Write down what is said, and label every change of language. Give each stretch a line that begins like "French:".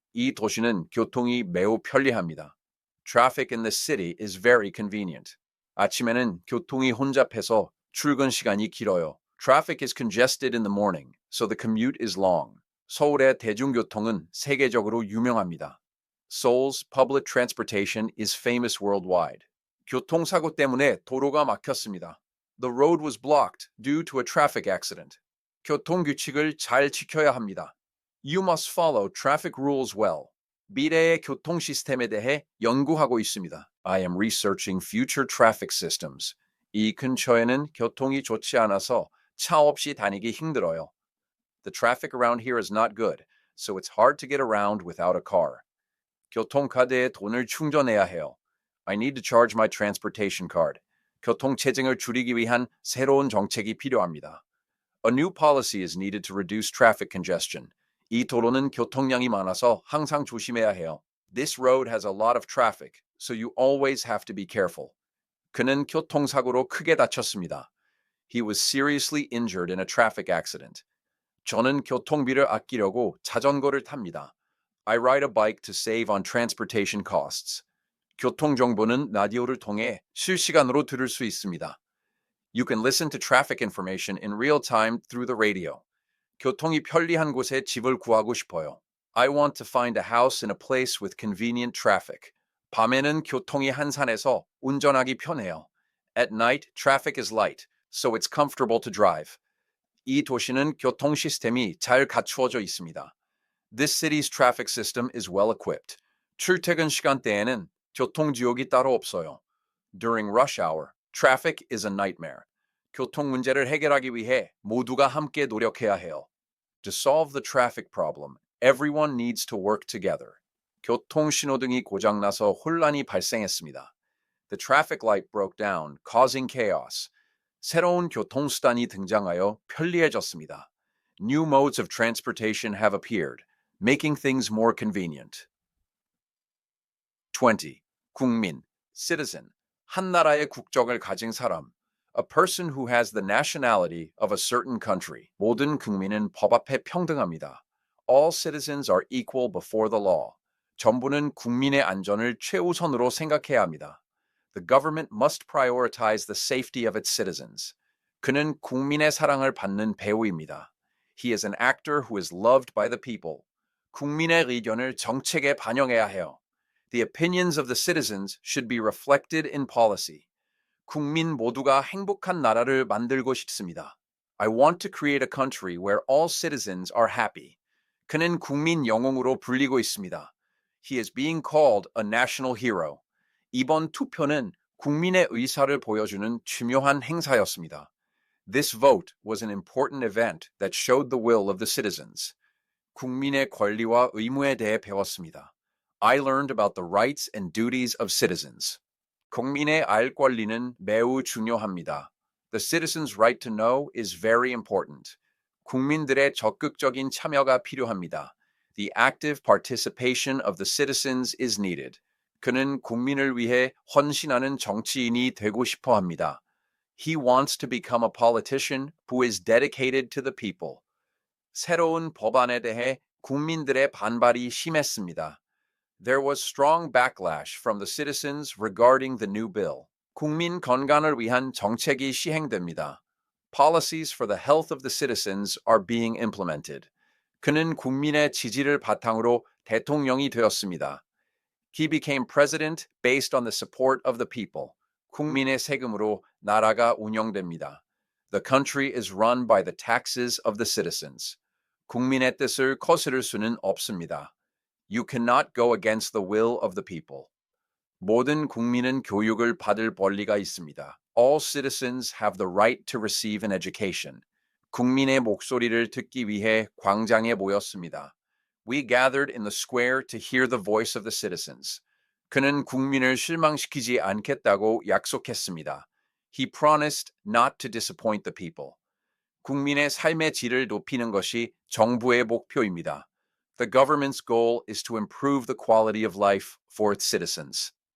Korean: 이 도시는 교통이 매우 편리합니다.
English: Traffic in the city is very convenient.
Korean: 아침에는 교통이 혼잡해서 출근 시간이 길어요.
English: Traffic is congested in the morning, so the commute is long.
Korean: 서울의 대중교통은 세계적으로 유명합니다.
English: Seoul's public transportation is famous worldwide.
Korean: 교통사고 때문에 도로가 막혔습니다.
English: The road was blocked due to a traffic accident.
Korean: 교통규칙을 잘 지켜야 합니다.
English: You must follow traffic rules well.
Korean: 미래의 교통 시스템에 대해 연구하고 있습니다.
English: I am researching future traffic systems.
Korean: 이 근처에는 교통이 좋지 않아서 차 없이 다니기 힘들어요.
English: The traffic around here is not good, so it's hard to get around without a car.
Korean: 교통카드에 돈을 충전해야 해요.
English: I need to charge my transportation card.
Korean: 교통체증을 줄이기 위한 새로운 정책이 필요합니다.
English: A new policy is needed to reduce traffic congestion.
Korean: 이 도로는 교통량이 많아서 항상 조심해야 해요.
English: This road has a lot of traffic, so you always have to be careful.
Korean: 그는 교통사고로 크게 다쳤습니다.
English: He was seriously injured in a traffic accident.
Korean: 저는 교통비를 아끼려고 자전거를 탑니다.
English: I ride a bike to save on transportation costs.
Korean: 교통 정보는 라디오를 통해 실시간으로 들을 수 있습니다.
English: You can listen to traffic information in real time through the radio.
Korean: 교통이 편리한 곳에 집을 구하고 싶어요.
English: I want to find a house in a place with convenient traffic.
Korean: 밤에는 교통이 한산해서 운전하기 편해요.
English: At night, traffic is light, so it's comfortable to drive.
Korean: 이 도시는 교통 시스템이 잘 갖추어져 있습니다.
English: This city's traffic system is well equipped.
Korean: 출퇴근 시간대에는 교통지옥이 따로 없어요.
English: During rush hour, traffic is a nightmare.
Korean: 교통 문제를 해결하기 위해 모두가 함께 노력해야 해요.
English: To solve the traffic problem, everyone needs to work together.
Korean: 교통 신호등이 고장나서 혼란이 발생했습니다.
English: The traffic light broke down, causing chaos.
Korean: 새로운 교통수단이 등장하여 편리해졌습니다.
English: New modes of transportation have appeared, making things more convenient. 20.
Korean: 국민, citizen, 한 나라의 국적을 가진 사람.
English: A person who has the nationality of a certain country.
Korean: 모든 국민은 법 앞에 평등합니다.
English: All citizens are equal before the law.
Korean: 정부는 국민의 안전을 최우선으로 생각해야 합니다.
English: The government must prioritize the safety of its citizens.
Korean: 그는 국민의 사랑을 받는 배우입니다.
English: He is an actor who is loved by the people.
Korean: 국민의 의견을 정책에 반영해야 해요.
English: The opinions of the citizens should be reflected in policy.
Korean: 국민 모두가 행복한 나라를 만들고 싶습니다.
English: I want to create a country where all citizens are happy.
Korean: 그는 국민 영웅으로 불리고 있습니다.
English: He is being called a national hero.
Korean: 이번 투표는 국민의 의사를 보여주는 중요한 행사였습니다.
English: This vote was an important event that showed the will of the citizens.
Korean: 국민의 권리와 의무에 대해 배웠습니다.
English: I learned about the rights and duties of citizens.
Korean: 국민의 알 권리는 매우 중요합니다.
English: The citizens' right to know is very important.
Korean: 국민들의 적극적인 참여가 필요합니다.
English: The active participation of the citizens is needed.
Korean: 그는 국민을 위해 헌신하는 정치인이 되고 싶어 합니다.
English: He wants to become a politician who is dedicated to the people.
Korean: 새로운 법안에 대해 국민들의 반발이 심했습니다.
English: There was strong backlash from the citizens regarding the new bill.
Korean: 국민 건강을 위한 정책이 시행됩니다.
English: Policies for the health of the citizens are being implemented.
Korean: 그는 국민의 지지를 바탕으로 대통령이 되었습니다.
English: He became president based on the support of the people.
Korean: 국민의 세금으로 나라가 운영됩니다.
English: The country is run by the taxes of the citizens.
Korean: 국민의 뜻을 거스를 수는 없습니다.
English: You cannot go against the will of the people.
Korean: 모든 국민은 교육을 받을 권리가 있습니다.
English: All citizens have the right to receive an education.
Korean: 국민의 목소리를 듣기 위해 광장에 모였습니다.
English: We gathered in the square to hear the voice of the citizens.
Korean: 그는 국민을 실망시키지 않겠다고 약속했습니다.
English: He promised not to disappoint the people.
Korean: 국민의 삶의 질을 높이는 것이 정부의 목표입니다.
English: The government's goal is to improve the quality of life for its citizens.